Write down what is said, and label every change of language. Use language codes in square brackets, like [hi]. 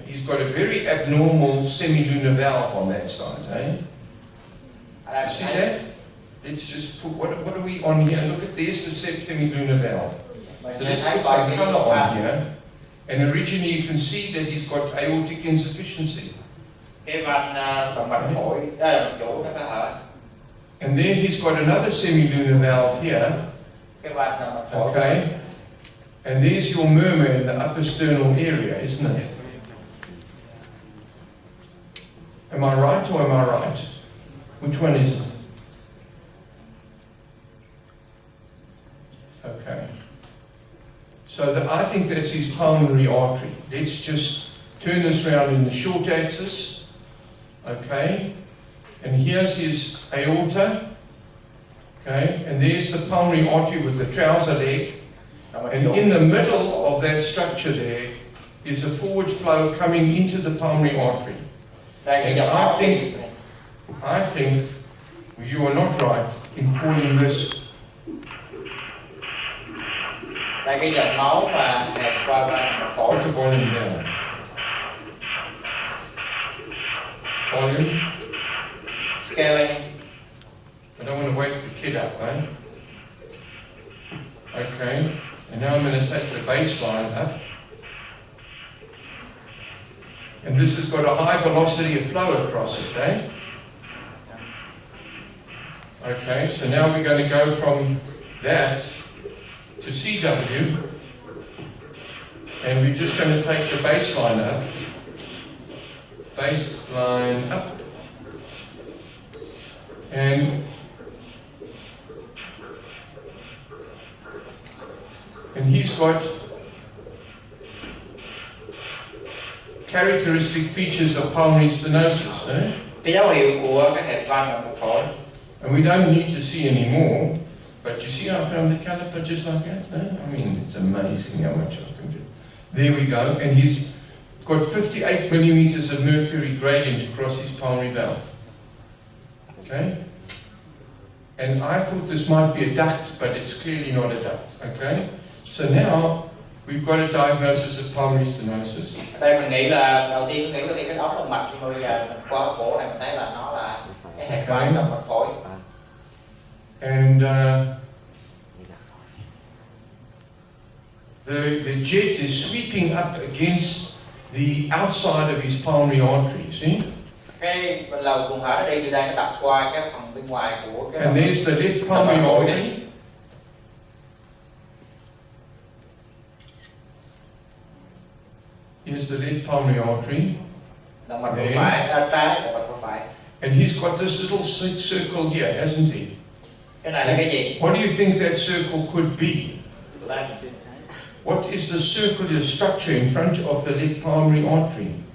[en] He's got a very abnormal semilunar valve on that side, eh? You see that? Let's just put, what are we on here? Look at, there's the semilunar valve. So let's put some colour on here. And originally you can see that he's got aortic insufficiency. [vi] Cái van động mạch phổi, mạch chủ nó có hở. [en] And then he's got another semilunar valve here. [vi] Cái van động mạch phổi. [en] Okay. And there's your murmur in the upper sternal area, isn't it? Am I right or am I right? Which one is it? Okay. So I think that's his pulmonary artery. Let's just turn this around in the short axis. Okay. And here's his aorta. Okay. And there's the pulmonary artery with the trouser leg. And in the middle of that structure there is a forward flow coming into the pulmonary artery. And I think you are not right in calling this. [vi] Đây cái dòng máu mà hẹp qua van mạch phổi. [en] Put the volume down. Volume. Scaling. I don't want to wake the kid up, eh? Okay. And now I'm going to take the baseline up. And this has got a high velocity of flow across it, eh? Okay, so now we're going to go from that to CW. And we're just going to take the baseline up. Baseline up. And he's got characteristic features of pulmonary stenosis. [vi] Cái dấu hiệu của cái hẹp van động mạch phổi. [en] And we don't need to see any more, but you see I found the caliper just like that? I mean, it's amazing how much I can do. There we go, and he's got 58 millimeters of mercury gradient across his pulmonary valve. Okay? And I thought this might be a duct, but it's clearly not a duct. Okay? So now, we've got a diagnosis of pulmonary stenosis. [vi] Đây mình nghĩ là đầu tiên nghĩ cái ống động mạch, nhưng mà bây giờ mình qua cái phổi này mình thấy là nó là cái hẹp van động mạch phổi. [en] And the jet is sweeping up against the outside of his pulmonary artery, see? [vi] Cái lầu tuần thở nó đi từ đây nó đập qua cái phần bên ngoài của cái. [en] And there's the left pulmonary artery. Here's the left pulmonary artery. [vi] Động mạch phổi phải, trái động mạch phổi phải. [en] And he's got this little circle here, hasn't he? [vi] Cái này là cái gì? [en] What do you think that circle could be? What is the circular structure in front of the left pulmonary artery?